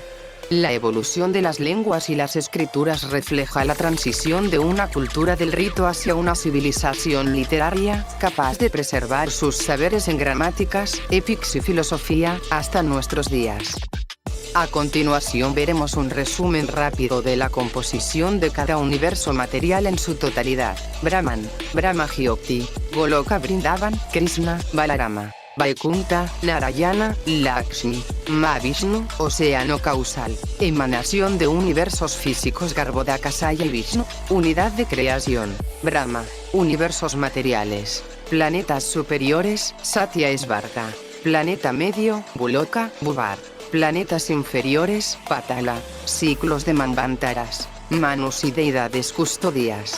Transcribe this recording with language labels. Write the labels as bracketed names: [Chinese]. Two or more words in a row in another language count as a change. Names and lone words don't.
[Spanish] La evolución de las lenguas y las escrituras refleja la transición de una cultura del rito hacia una civilización literaria, capaz de preservar sus saberes en gramáticas, epics y filosofía, hasta nuestros días. A continuación veremos un resumen rápido de la composición de cada universo material en su totalidad. Brahman, Brahma-Jyoti, Goloka Vrindavan, Krishna, Balarama, Vaikunta, Narayana, Lakshmi, Mahavishnu, océano causal, emanación de universos físicos Garbhodakasaya y Vishnu, unidad de creación, Brahma, universos materiales, planetas superiores, Satya Svarga, planeta medio, Buloka, Bhuvar. Planetas inferiores, Patala, ciclos de Manvantaras, Manus y deidades custodias.